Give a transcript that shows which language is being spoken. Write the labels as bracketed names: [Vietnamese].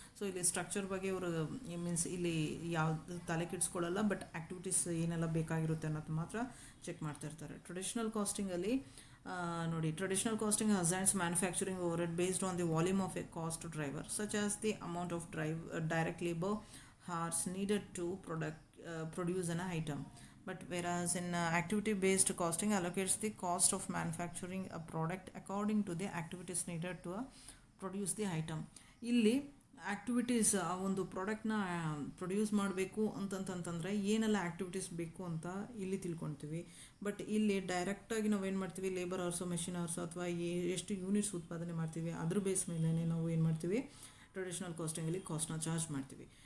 [Kannada] So ಇಲ್ಲಿ structure ಬಗ್ಗೆ ಇವರು ಮೀನ್ಸ್ ಇಲ್ಲಿ ಯಾವ್ದು ತಲೆ ಕೆಡಿಸ್ಕೊಳ್ಳಲ್ಲ, ಬಟ್ ಆ್ಯಕ್ಟಿವಿಟೀಸ್ ಏನೆಲ್ಲ ಬೇಕಾಗಿರುತ್ತೆ ಅನ್ನೋದು ಮಾತ್ರ ಚೆಕ್ ಮಾಡ್ತಾ ಇರ್ತಾರೆ. ಟ್ರೆಡಿಷನಲ್ ಕಾಸ್ಟಿಂಗಲ್ಲಿ ನೋಡಿ, [English] Traditional costing assigns manufacturing overhead based on the volume of a cost driver such as the amount of direct labour hours needed to produce an item. But whereas in activity-based costing allocates the cost of manufacturing a product according to the activities needed to produce the item. [Kannada] ಇಲ್ಲಿ activities ಆ ಒಂದು ಪ್ರಾಡಕ್ಟ್ನ produce ಮಾಡಬೇಕು ಅಂತಂತಂದರೆ ಏನೆಲ್ಲ activities ಬೇಕು ಅಂತ ಇಲ್ಲಿ ತಿಳ್ಕೊಳ್ತೀವಿ. ಬಟ್ ಇಲ್ಲಿ ಡೈರೆಕ್ಟಾಗಿ ನಾವು ಏನು ಮಾಡ್ತೀವಿ, ಲೇಬರ್ ಅವರ್ಸು, ಮೆಷಿನ್ ಅವರ್ಸು ಅಥವಾ ಎಷ್ಟು ಯೂನಿಟ್ಸ್ ಉತ್ಪಾದನೆ ಮಾಡ್ತೀವಿ ಅದ್ರ ಬೇಸ್ ಮೇಲೆ ನಾವು ಏನು ಮಾಡ್ತೀವಿ, ಟ್ರೆಡಿಷನಲ್ ಕಾಸ್ಟಿಂಗಲ್ಲಿ ಕಾಸ್ಟ್ನ ಚಾರ್ಜ್ ಮಾಡ್ತೀವಿ.